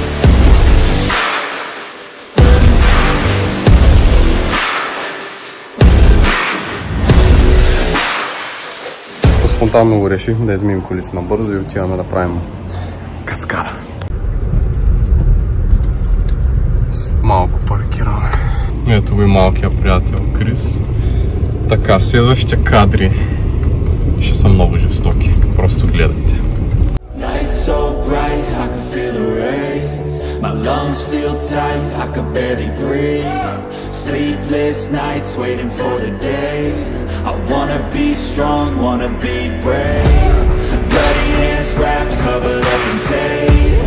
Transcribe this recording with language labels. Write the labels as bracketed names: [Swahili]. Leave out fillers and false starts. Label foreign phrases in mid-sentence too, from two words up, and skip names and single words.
[Bulgarian] Спонтанно го решихме да измием колите набързо и отиваме да правим каскада. Малко паркираме. Ето го и малкият приятел Крис. Така, следващите кадри ще са много жестоки. Просто гледайте. [English] Sleepless nights waiting for the day. I wanna be strong, wanna be brave. Bloody hands wrapped, covered up in tape.